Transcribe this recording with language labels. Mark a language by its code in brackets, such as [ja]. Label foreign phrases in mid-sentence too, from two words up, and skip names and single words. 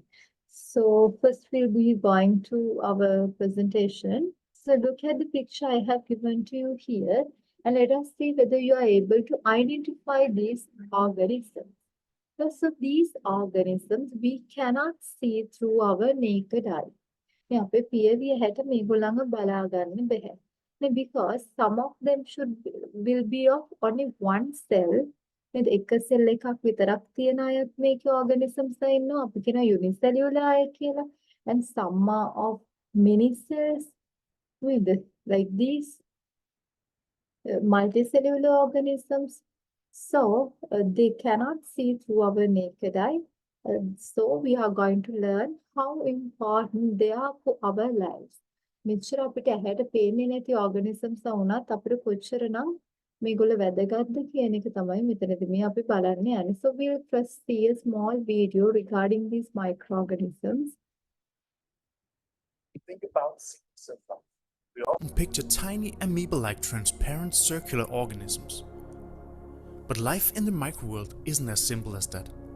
[en] So first we'll be going to our presentation. So look at the picture I have given to you here and let us see whether you are able to identify these organisms. Because of these organisms, we cannot see through our naked eye. [si] මේ අපේ පියවිය හැට මේගොල්ලන්ව බලා ගන්න බැහැ. [en] Because some of them will be of only one cell. [si] නේද? එක cell එකක් විතරක් තියෙන අයත් මේකේ organisms ලා ඉන්නවා. අපි කියන unicellular අය කියලා. [en] And some are of many cells with like these multicellular organisms. So they cannot see through our naked eye. So we are going to learn how important they are for our lives. [si] මෙච්චර අපිට ඇහැට පේන්නේ නැති organisms වුණත් අපිට කොච්චරනම් මේගොල්ලෝ වැදගත්ද කියන එක තමයි මෙතනදී මේ අපි බලන්න යන්නේ. [en] So we'll first see a small video regarding these microorganisms. Think about single cell. We often picture tiny amoeba-like transparent circular organisms. But life in the microworld isn't as simple as that.